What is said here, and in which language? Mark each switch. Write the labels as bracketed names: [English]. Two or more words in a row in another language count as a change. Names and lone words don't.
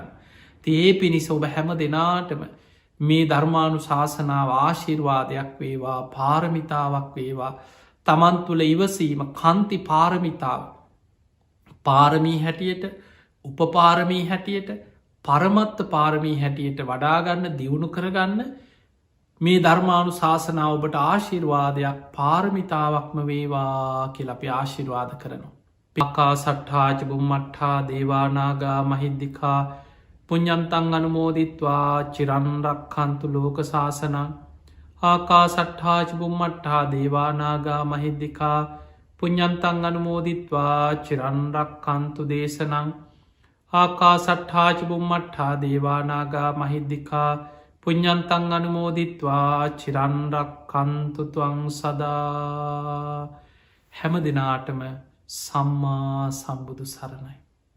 [Sinhala] ඒ පිණිස ඔබ හැම දෙනාටම මේ ධර්මානු ශාසනාව ආශිර්වාදයක් වේවා පාරමිතාවක් වේවා තමන් තුළ ඉවසීම කන්ති පාරමිතාව පාරමී හැටියට උපපාරමී හැටියට පරමත්ත පාරමී හැටියට වඩාගන්න දියුණු කරගන්න මේ ධර්මානු ශාසනාව ඔබට ආශිර්වාදයක් පාරමිතාවක්ම වේවා කියල අපි ආශිර්වාද කරනවා. [Pali] පිකා සට්ඨාජ බුම්මට්ඨා දේවානාගා මහිද්දිකා පුඤ්ඤන්තං අනුමෝදිත්වා චිරන්රක්ඛන්තු ලෝක ශාසනං ආකා සට්ඨාජ බුම්මට්ඨා දේවානාගා මහිද්දිකා පුඤ්ඤන්තං අනුමෝදිත්වා චිරන්රක්ඛන්තු දේශනං ආකා සට්ඨාජ බුම්මට්ඨා දේවානාගා මහිද්දිකා පුඤ්ඤන්තං අනුමෝදිත්වා චිරන්රක්ඛන්තු ත්වං සදා. [Sinhala] හැම දිනාටම සම්මා සම්බුදු සරණයි.